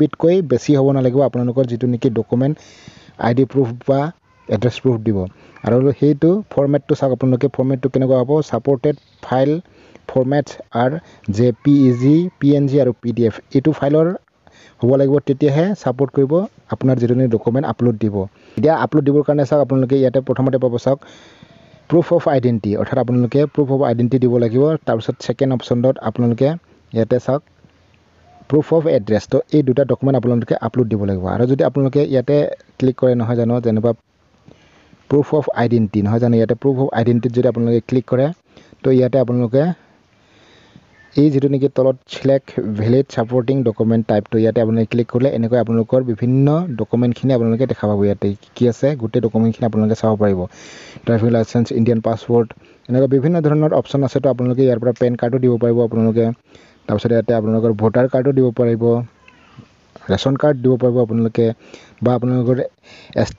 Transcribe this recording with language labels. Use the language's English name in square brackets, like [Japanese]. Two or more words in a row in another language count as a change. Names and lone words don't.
[Assamese] তকৈ বেছি হ'ব নালাগিব আপোনালোকৰ যেটো নেকি [English] document ID proof [Assamese] বা [English] address proof [Assamese] দিব আৰু হেইটো ফৰমেটটো চাওক আপোনালোকে ফৰমেটটো কেনেকুৱা হ'ব [English] supported file formats [Assamese] আৰ JPEG PNG আৰু PDF এটো ফাইলৰ হ'ব লাগিব তেতিয়াহে সাপোৰ্ট কৰিব আপোনাৰ যেটো ডকুমেন্ট আপলোড দিব এতিয়া আপলোড দিবৰ কাৰণে চাওক আপোনালোকে ইয়াতে প্ৰথমতে পাব চাওক [English] proof of identity [Assamese] অৰ্থাৎ আপোনালোকে [English] proof of identity [Assamese] দিব লাগিব তাৰ পিছত সেকেন্ড অপচনত আপোনালোকে ইয়াতে চাওক [English] proof of address [Assamese] তো এই দুটা ডকুমেন্ট আপোনালোকে আপলোড দিব লাগিব আৰু যদি আপোনালোকে ইয়াতে ক্লিক কৰে নহয় জানো যেনেবা [English] proof of identity [Assamese] নহয় জানো ইয়াতে [English] proof of identity [Assamese] যদি আপোনালোকে ক্লিক কৰে তো ইয়াতে আপোনালোকে এই যেটো নেকি তলত [English] select valid supporting document type [Assamese] তো ইয়াতে আপোনালোকে ক্লিক কৰিলে এনেকৈ আপোনালোকৰ বিভিন্ন ডকুমেন্টখিনি আপোনালোকে দেখা পাব ইয়াতে কি আছে গোটেই ডকুমেন্টখিনি আপোনালোকে চাব পাৰিব [English] driving license Indian passport [Assamese] এনেকৈ বিভিন্ন ধৰণৰ অপচন আছে তো আপোনালোকে ইয়াৰ পৰা পেন কাৰ্ডো দিব পাৰিব আপোনালোকে তাৰ পিছত ইয়াতে আপোনালোকৰ ভোটাৰ কাৰ্ডো দিব পাৰিব [English] ration card [Assamese] দিব পাৰিব আপোনালোকে বা আপোনালোকৰ ST